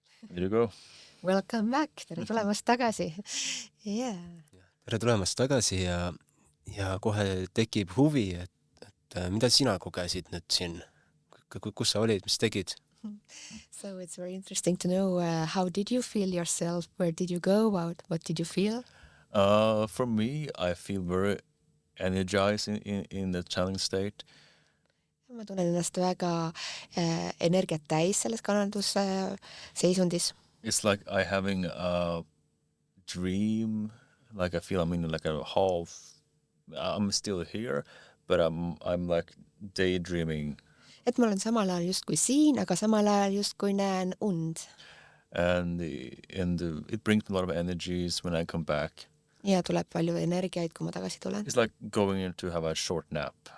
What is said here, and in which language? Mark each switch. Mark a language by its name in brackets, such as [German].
[English] There you go. Welcome back. [Estonian] Tere tulemast tagasi. [English] Yeah. [Estonian] tere tulemast tagasi ja kohe tekib huvi, et mida sina kogesid nüüd siin? Kus sa olid, mis tegid? [English] So it's very interesting to know how did you feel yourself? Where did you go? What did you feel? For me, I feel very energized in the channeling state. [Estonian] Ma tunnen ennast väga energiat täis selles kanaldusseisundis. [English] It's like I having a dream, like I feel I'm in like a half, I'm still here, but I'm like daydreaming. [Estonian] Et ma olen samal ajal justkui siin, aga samal ajal justkui näen und. [English] And it brings me a lot of energies when I come back. [Estonian] Ja tuleb palju energiaid, kui ma tagasi tulen. [English] It's like going in to have a short nap.